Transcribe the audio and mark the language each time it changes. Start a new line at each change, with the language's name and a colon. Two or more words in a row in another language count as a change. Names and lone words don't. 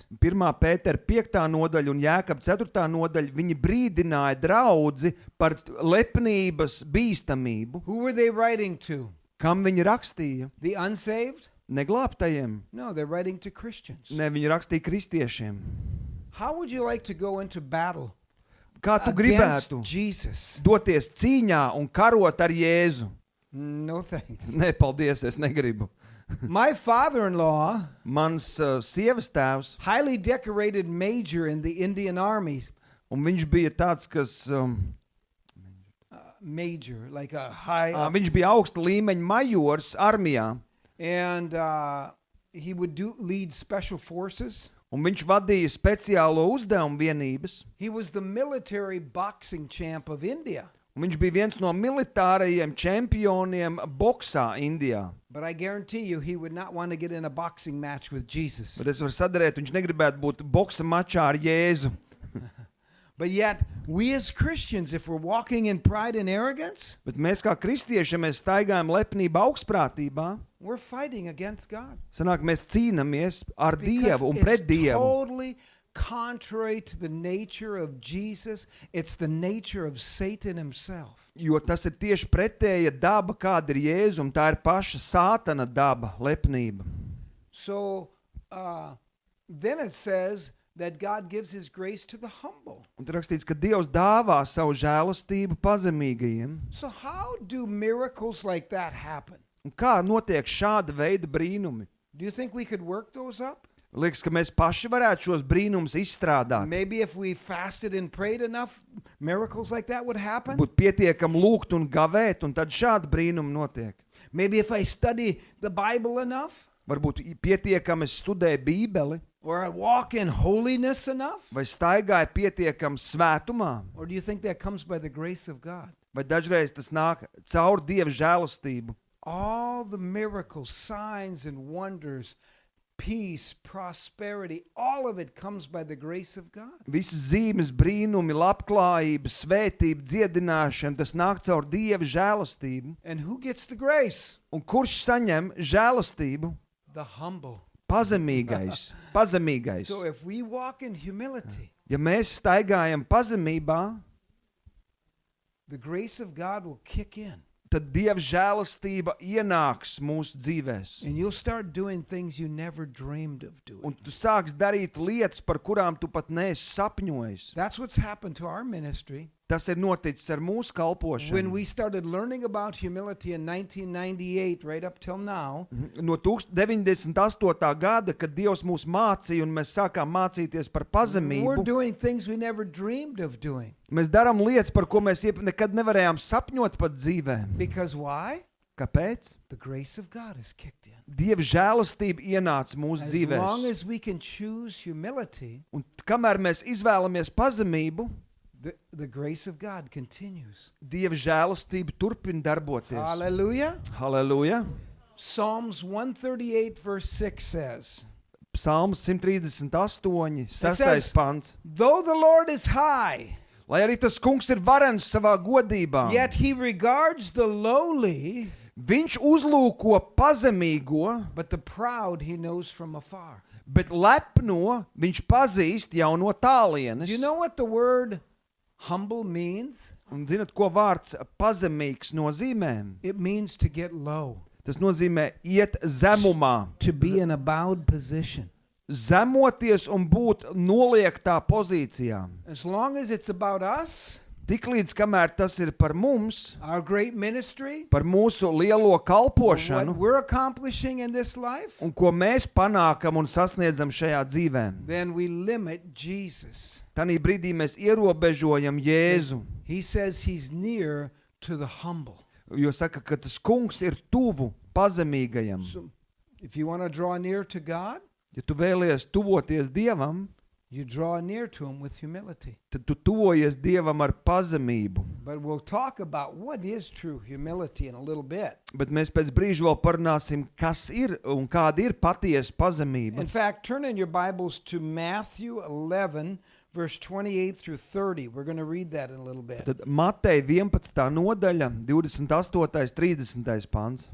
Latvian: 1. Pētera 5. nodaļa un Jēkab 4. nodaļa, viņi brīdināja draudzi par lepnības bīstamību.
English: Who were they writing to?
Latvian: Kam viņi rakstīja?
English: The unsaved?
Latvian: Neglābtajiem.
English: No, they're writing to Christians.
Latvian: Ne, viņi rakstīja kristiešiem.
English: How would you like to go into battle
Latvian: Kā tu
English: against
Latvian: gribētu
English: Jesus?
Latvian: doties cīņā un karot ar Jēzu?
English: No thanks.
Latvian: Nē, paldies, es negribu.
English: My father-in-law,
Latvian: Mans sievas tēvs,
English: highly decorated major in the Indian Army,
Latvian: un viņš bija tāds, kas...
English: major, like a high,
Latvian: viņš bija augsta līmeņa majors armijā,
English: and he would lead special forces.
Latvian: un viņš vadīja speciālo uzdevumu vienības,
English: He was the military boxing champ of India.
Latvian: un viņš bija viens no militārajiem čempioniem boksā Indijā.
English: But I guarantee you, he would not want to get in a boxing match with Jesus.
Latvian: Bet es varu sadarēt, viņš negribētu būt boksa mačā ar Jēzu.
English: But yet, we as Christians, if we're walking in pride and arrogance,
Latvian: Bet mēs kā kristieši, ja mēs staigājam lepnībā augstprātībā,
English: we're fighting against God.
Latvian: sanāk, mēs cīnamies ar
English: Because
Latvian: Dievu un pret
English: it's
Latvian: Dievu.
English: totally contrary to the nature of Jesus. It's the nature of Satan himself.
Latvian: Jo tas ir tieši pretēja daba, kāda ir Jēzum. Tā ir paša sātana daba, lepnība.
English: So then it says that God gives his grace to the humble.
Latvian: Un tur rakstīts, ka Dievs dāvā savu žēlastību pazemīgajiem.
English: So how do miracles like that happen?
Latvian: Un kā notiek šāda veida brīnumi?
English: Do you think we could work those up?
Latvian: Liekas, ka mēs paši varētu šos brīnumus izstrādāt.
English: Maybe if we fasted and prayed enough, miracles like that would happen.
Latvian: Būt pietiekam lūgt un gavēt, un tad šādi brīnumi notiek.
English: Maybe if I study the Bible enough,
Latvian: Varbūt pietiekam es studēju Bībeli,
English: or I walk in holiness enough,
Latvian: vai staigāju pietiekam svētumā,
English: or do you think that comes by the grace of God?
Latvian: vai dažreiz tas nāk caur Dieva žēlastību.
English: All the miracles, signs and wonders, peace, prosperity, all of it comes by the grace of God.
Latvian: Visas zīmes, brīnumi, labklājība, svētība, dziedināšana, tas nāk caur Dieva žēlastību.
English: And who gets the grace?
Latvian: Un kurš saņem žēlastību?
English: The humble.
Latvian: Pazemīgais. Pazemīgais.
English: So if we walk in humility,
Latvian: Ja mēs staigājam pazemībā,
English: the grace of God will kick in.
Latvian: tad Dieva žēlastība ienāks mūsu dzīvēs.
English: And you'll start doing things you never dreamed of
Latvian: Un
English: doing.
Latvian: tu sāks darīt lietas, par kurām tu pat neesi sapņojis.
English: That's what's happened to our ministry.
Latvian: Tas ir noticis ar mūsu
English: When
Latvian: kalpošanu.
English: we started learning about humility in 1998, right up till now,
Latvian: No 98. gada, kad Dievs mūs mācīja un mēs sākām mācīties par
English: we're
Latvian: pazemību,
English: doing things we never dreamed of doing.
Latvian: mēs darām lietas, par ko mēs nekad nevarējām sapņot pat dzīvē.
English: Because why?
Latvian: Kāpēc?
English: The grace of God is kicked in.
Latvian: Dieva žēlastība ienāca mūsu
English: As long
Latvian: dzīvēs.
English: as we can choose humility,
Latvian: Un kamēr mēs izvēlamies pazemību,
English: the grace of God continues.
Latvian: Dieva žēlastība turpina darboties.
English: Hallelujah.
Latvian: Halleluja!
English: Psalms 138 verse 6 says, Psalms 138, says-
Latvian: 6. pants.
English: though the Lord is high,
Latvian: Lai arī tas kungs ir varens savā godībā,
English: yet he regards the lowly,
Latvian: viņš uzlūko pazemīgo,
English: but the proud he knows from afar.
Latvian: bet lepno viņš pazīst jau no tālienes.
English: Do you know what the word humble means?
Latvian: Un zinat, ko vārds pazemīgs nozīmē?
English: It means to get low,
Latvian: Tas nozīmē iet zemumā,
English: to be in a bowed position.
Latvian: zemoties un būt noliektā pozīcijā.
English: As long as it's about us,
Latvian: Tiklīdz kamēr tas ir par mums,
English: our great ministry,
Latvian: par mūsu lielo
English: what
Latvian: kalpošanu,
English: we're accomplishing in this life,
Latvian: un ko mēs panākam un sasniedzam šajā dzīvē,
English: then we limit Jesus.
Latvian: tanī brīdī mēs ierobežojam Jēzu.
English: He says he's near to the humble.
Latvian: Jo saka, ka tas kungs ir tuvu pazemīgajam.
English: So if you want to draw near to God,
Latvian: Ja tu vēlies tuvoties Dievam,
English: you draw near to him with humility.
Latvian: tad tu tuvojies Dievam ar pazemību.
English: But we'll talk about what is true humility in a little bit.
Latvian: Bet mēs pēc brīža vēl parunāsim, kas ir un kāda ir patiesa pazemība.
English: In fact, turn in your Bibles to Matthew 11, verse 28 through 30. We're going to read that in a little bit.
Latvian: Tad Mateja 11. nodaļa, 28. 30. pants.